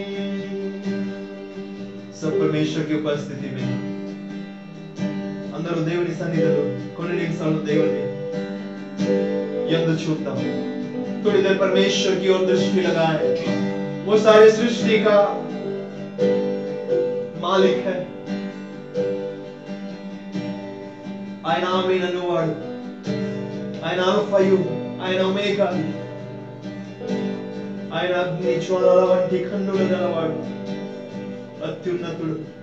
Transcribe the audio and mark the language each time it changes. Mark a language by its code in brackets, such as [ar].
[hi] परमेश्वर की उपस्थिति में [te] అందరూ దేవుని సన్నిధిలో కొన్ని నిమిషాలు దేవుని యందు చూద్దాం. [hi] थोड़ी देर परमेश्वर की ओर दृष्टि लगाएं. वो सारे सृष्टि का मालिक है. [te] ఆయన ఆమేన్ అన్నవాడు, ఆయన ఆల్ఫాయు, ఆయన ఒమేగా, ఆయన అగ్ని జ్వాలల వంటి కన్నుల గలవాడు, అత్యున్నతుడు.